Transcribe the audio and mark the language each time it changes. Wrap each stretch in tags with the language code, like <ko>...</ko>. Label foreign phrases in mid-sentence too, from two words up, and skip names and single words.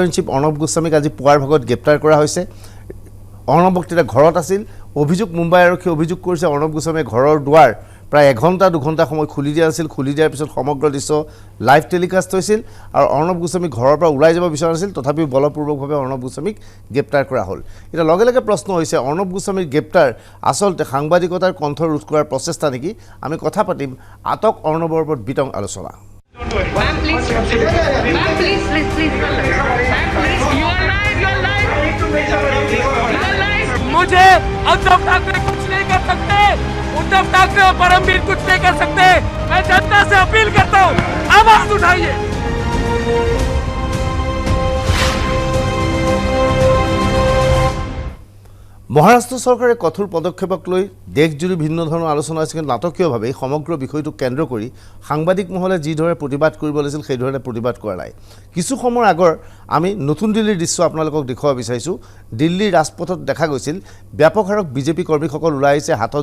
<en>in chief</en> <as>অৰ্ণৱ গোস্বামীক আজি পুৱাৰ ভাগত গ্ৰেপ্তাৰ কৰা হৈছে অৰ্ণৱ বক্তৃতা ঘৰত আছিল অভিযোগ মুম্বাই আৰক্ষী অভিযোগ কৰিছে অৰ্ণৱ গোস্বামীৰ ঘৰৰ দুৱাৰ প্ৰায় 1 ঘণ্টা 2 ঘণ্টা সময় খুলি দিয়া আছিল খুলি দিয়াৰ পিছত সমগ্ৰ দৃশ্য</as> <en>live telecast</en> <as>হৈছিল আৰু অৰ্ণৱ গোস্বামী ঘৰৰ পৰা ওলাই যাব বিচৰা আছিল তথাপিও বলপূৰ্বকভাৱে অৰ্ণৱ গোস্বামীক গ্ৰেপ্তাৰ কৰা হ'ল এটা লগে লগে প্ৰশ্ন হৈছে অৰ্ণৱ গোস্বামীৰ গ্ৰেপ্তাৰ আচলতে সাংবাদিকতাৰ কণ্ঠ ৰোধ কৰাৰ প্ৰচেষ্টা নেকি আমি কথা পাতিম আটক অৰ্ণৱৰ ওপৰত বিতং আলোচনা</as> <hi>मुझे उद्धव ठाकरे कुछ नहीं कर सकते उद्धव ठाकरे और परमवीर कुछ नहीं कर सकते मैं जनता से अपील करता हूँ आवाज उठाइए</hi> <as>মহাৰাষ্ট্ৰ চৰকাৰে কঠোৰ পদক্ষেপক লৈ দেশজুৰি ভিন্ন ধৰণৰ আলোচনা হৈছে কিন্তু নাটকীয়ভাৱে সমগ্ৰ বিষয়টো কেন্দ্ৰ কৰি সাংবাদিক মহলে যি ধৰণে প্ৰতিবাদ কৰিব লাগিছিল সেই ধৰণে প্ৰতিবাদ কৰা নাই কিছু সময়ৰ আগৰ আমি নতুন দিল্লীৰ দৃশ্য আপোনালোকক দেখুৱাব বিচাৰিছোঁ দিল্লীৰ ৰাজপথত দেখা গৈছিল ব্যাপক হাৰত বিজেপি কৰ্মীসকল ওলাই আহিছে হাতত</as>